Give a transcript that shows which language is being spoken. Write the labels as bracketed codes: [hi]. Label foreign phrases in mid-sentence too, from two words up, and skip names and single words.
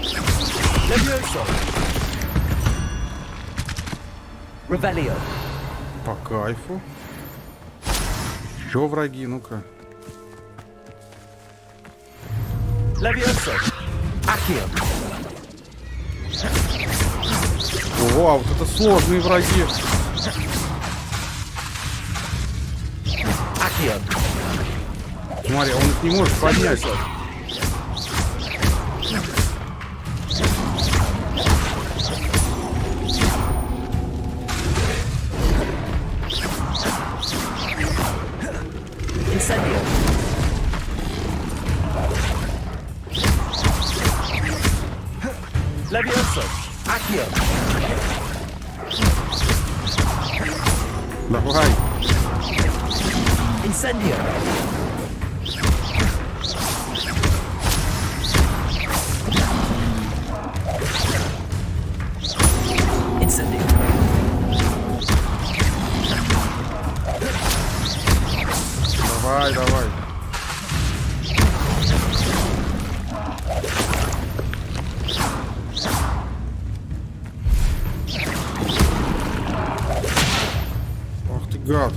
[ru] Revelio. По кайфу. Чё, враги, ну-ка. Levioso. Accio. О, вот это сложные враги. Accio. Смотри, он их не может поднять. Incendio. Levioso. Accio. Давай. Incendio. Incendio. Давай, давай. Ах ты гад.